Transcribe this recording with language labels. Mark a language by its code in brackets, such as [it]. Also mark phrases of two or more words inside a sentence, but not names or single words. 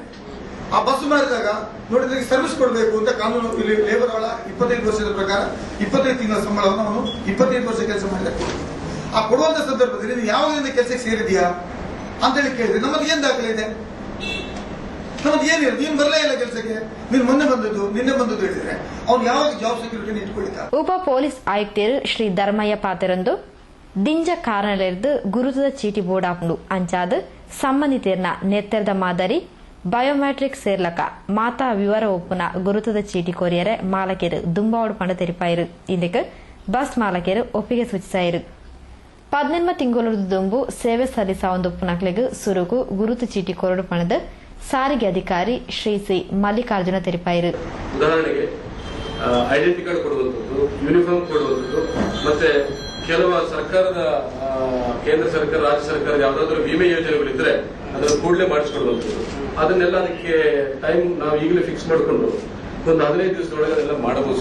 [kn] ಆ ಬಸ್ ಮಾರಿದಾಗ ನೋಡಿದ್ರೆ ಸರ್ವಿಸ್ ಕೊಡಬೇಕು ಅಂತ ಕಾನೂನು ಇಲ್ಲಿ ಲೇಬರ್ ಅವಳ 25 ವರ್ಷದ ಪ್ರಕಾರ 25 ತಿಂಗಳ ಸಂಬಳವನ್ನು ಅವನು 25 ವರ್ಷ ಕೆಲಸ ಮಾಡಿದ ಆ ಕೊಡುವಂತ ಸಂದರ್ಭದಲ್ಲಿ ನೀವು ಯಾವಾಗಿಂದ ಕೆಲಸಕ್ಕೆ ಸೇರಿದೀಯಾ ಅಂತೇಳಿ ಕೇಳಿದ್ರೆ ನಮ್ಮದು ಏನ್ ದಾಖಲೆ ಇದೆ, ನಮ್ಮದು ಏನಿಲ್ಲ, ನೀನ್ ಬರಲೇ ಇಲ್ಲ ಕೆಲಸಕ್ಕೆ, ನೀನ್ ಮೊನ್ನೆ ಬಂದದ್ದು ನಿನ್ನೆ ಬಂದದ್ದು ಹೇಳಿದ್ರೆ ಅವ್ನು ಯಾವಾಗ [en] job security [kn] ಇಟ್ಕೊಳ್ತಾ. [tcy] ಉಪ ಪೊಲೀಸ್ ಆಯುಕ್ತರು ಶ್ರೀ ಧರ್ಮಯ್ಯ ಪಾತೆರಂದು ದಿಂಜ ಕಾರಣಲೆರ್ದು ಗುರುತದ ಚೀಟಿ ಬೋರ್ಡ್ ಆಪುಂಡು ಅಂಚಾದ ಸಂಬಂಧಿತರ್ನ ನೆತ್ತರದ ಮಾದರಿ ಬಯೋಮೆಟ್ರಿಕ್ ಸೇರ್ಲಕ ಮಾತಾ ವಿವರ ಒಪ್ಪುನ ಗುರುತದ ಚೀಟಿ ಕೋರಿಯರೆ ಮಾಲಕರು ದುಂಬಾವಡು ಪಣ ತೆರಿಪಾಯಿರು. ಇದಕ್ಕೆ ಬಸ್ ಮಾಲಕರು ಒಪ್ಪಿಗೆ ಸೂಚಿಸಾಯಿರು. 18 ತಿಂಗಳು ದುಂಬು ಸೇವೆ ಸಲ್ಲಿಸಾವೊಂದುಪ್ಪುನಕ್ಲೆಗ್ ಸುರುಕು ಗುರುತು ಚೀಟಿ ಕೊರಡು ಪಣದ ಸಾರಿಗೆ ಅಧಿಕಾರಿ ಶ್ರೀ ಸಿ ಮಲ್ಲಿಕಾರ್ಜುನ ತೆರಿಪಾಯಿರು. [kn] ಉದಾಹರಣೆಗೆ [en] identity card [kn] ಕೊಡುವಂಥದ್ದು, ಯೂನಿಫಾರ್ಮ್ ಕೊಡುವಂಥದ್ದು, ಮತ್ತೆ ಕೆಲವು ಸರ್ಕಾರದ ಕೇಂದ್ರ ಸರ್ಕಾರ ರಾಜ್ಯ ಸರ್ಕಾರ ಯಾವ್ದಾದ್ರು ವಿಮೆ ಯೋಜನೆಗಳಿದ್ರೆ ಅದನ್ನು ಕೂಡಲೇ ಮಾಡಿಸ್ಕೊಡುವಂಥದ್ದು, ಅದನ್ನೆಲ್ಲ ಅದಕ್ಕೆ ಟೈಮ್ ನಾವು ಈಗಲೇ ಫಿಕ್ಸ್ ಮಾಡಿಕೊಂಡು ಒಂದು 15 ದಿವಸದೊಳಗೆ ಅದೆಲ್ಲ ಮಾಡಬಹುದು.